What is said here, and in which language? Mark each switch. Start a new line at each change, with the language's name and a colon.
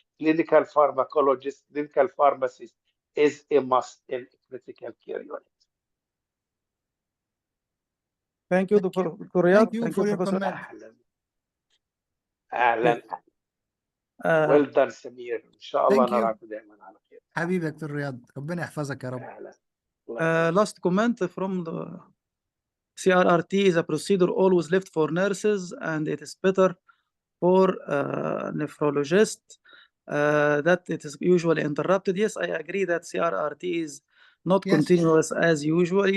English: Clinical pharmacologist, clinical pharmacist is a must in a critical care unit. Thank you, Dr. Riyad. Thank you for your Professor. comment.
Arabic: أهلا
English: well done
Arabic: سمير. إن شاء الله نراكم دائما على خير. حبيبي دكتور رياض، ربنا يحفظك يا رب. أهلا.
English: Last comment from the CRRT is a procedure always left for nurses, and it is better for nephrologists that it is usually interrupted. Yes, I agree that CRRT is not continuous as usual.